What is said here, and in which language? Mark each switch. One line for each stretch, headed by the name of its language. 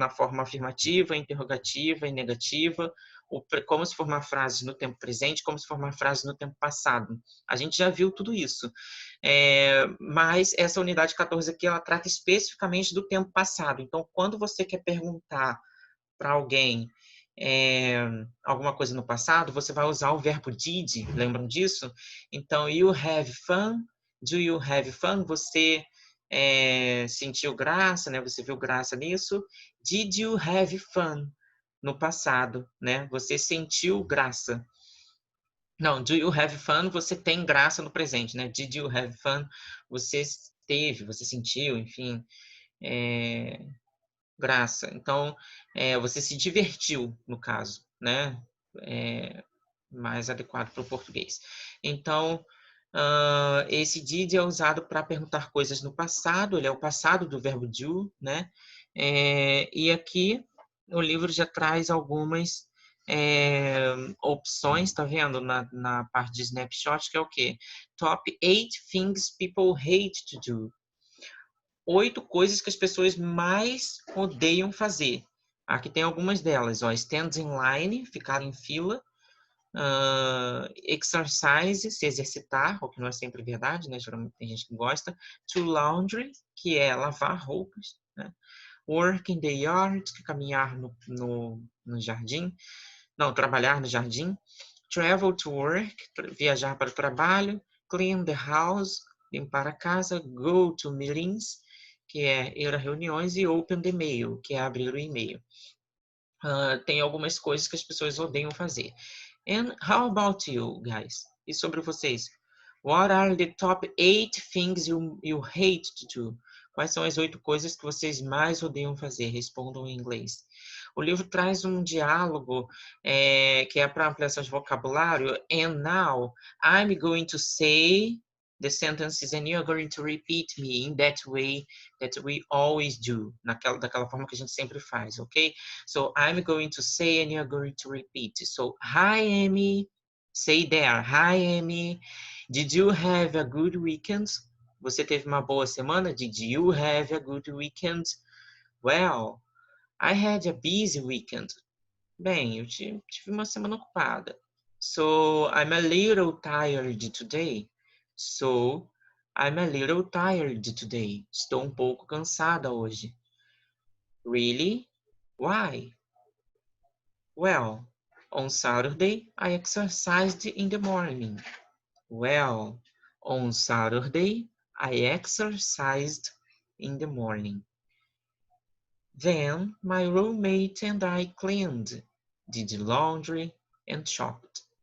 Portuguese: Na forma afirmativa, interrogativa e negativa, como se formar frases no tempo presente, como se formar frases no tempo passado. A gente já viu tudo isso. Mas essa unidade 14 aqui, ela trata especificamente do tempo passado. Então, quando você quer perguntar para alguém alguma coisa no passado, você vai usar o verbo did, lembram disso?
English: Então, you have fun, do you have fun?
Portuguese: Você sentiu graça, né? Você viu graça nisso?
English: Did you have fun?
Portuguese: No passado, né? Você sentiu graça. Não,
English: do you have fun?
Portuguese: Você tem graça no presente, né?
English: Did you have fun?
Portuguese: Você teve, você sentiu, enfim. Graça. Então, você se divertiu, no caso, né? Mais adequado para o português. Então, esse did é usado para perguntar coisas no passado, ele é o passado do verbo do, né? E aqui o livro já traz algumas opções, tá vendo? Na parte de snapshot, que é o quê?
English: Top 8 things people hate to do.
Portuguese: 8 coisas que as pessoas mais odeiam fazer. Aqui tem algumas delas, ó.
English: Stand in line,
Portuguese: ficar em fila. Exercise, se exercitar, o que não é sempre verdade, né? Geralmente tem gente que gosta.
English: To laundry,
Portuguese: que é lavar roupas, né?
English: Work in the yard,
Portuguese: que é caminhar no jardim. Não, trabalhar no jardim.
English: Travel to work,
Portuguese: viajar para o trabalho.
English: Clean the house,
Portuguese: limpar a casa.
English: Go to meetings,
Portuguese: que é ir a reuniões, e
English: open the mail,
Portuguese: que é abrir o e-mail. Tem algumas coisas que as pessoas odeiam fazer.
English: And how about you, guys?
Portuguese: E sobre vocês?
English: What are the top 8 things you hate to do?
Portuguese: Quais são as 8 coisas que vocês mais odeiam fazer? Respondam em inglês. O livro traz um diálogo que é para ampliação de vocabulário.
English: And now, I'm going to say the sentences and you're going to repeat me in that way that we always do.
Portuguese: Daquela forma que a gente sempre faz, ok?
English: So I'm going to say and you're going to repeat. So, hi, Amy. Say there. Hi, Amy. Did you have a good weekend?
Portuguese: Você teve uma boa semana?
English: Did you have a good weekend? Well, I had a busy weekend.
Portuguese: Bem, eu tive uma semana ocupada.
English: So, I'm a little tired today. So, I'm a little tired today.
Portuguese: Estou um pouco cansada hoje.
English: Really? Why? Well, on Saturday, I exercised in the morning. Well, on Saturday, I exercised in the morning. Then my roommate and I cleaned, did laundry, and shopped.